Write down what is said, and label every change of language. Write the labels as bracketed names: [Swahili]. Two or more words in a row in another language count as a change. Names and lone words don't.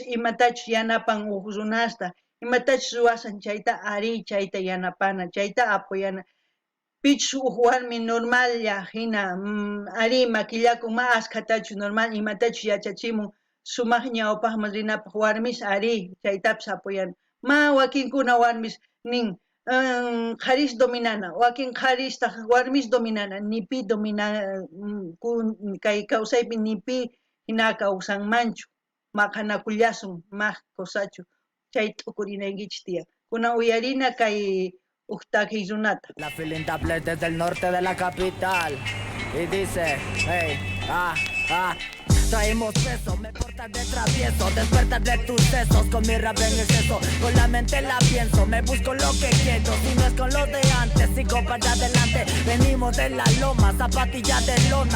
[Quechua] imatachus yanapan uq runasta imatachus ruwasan chayta ari chayta yanapana chayta apoyana pichus uq warmi normalla hina ari makillakun ma askhatachus normal imatachus yachachimun sumaq ñawpaqman rinapaq warmis ari chaytapis apoyana ma wakinkuna warmis nin qharis dominana wakin qharistaq warmis dominana nipi kay kawsaypi nipi hina kawsanmanchu maqanakullasun maq kusachu chay t'ukurinaykichis tiyan kunan uyarina kay uq takiy runata [Spanish] La feeling tablet desde el norte de la capital y dice hey traemos peso, me portas de travieso, despertar de tus sesos, con mi rap en exceso, con la mente la pienso, me busco lo que quiero, si no es con lo de antes, sigo para adelante, venimos de la loma, zapatillas de lona,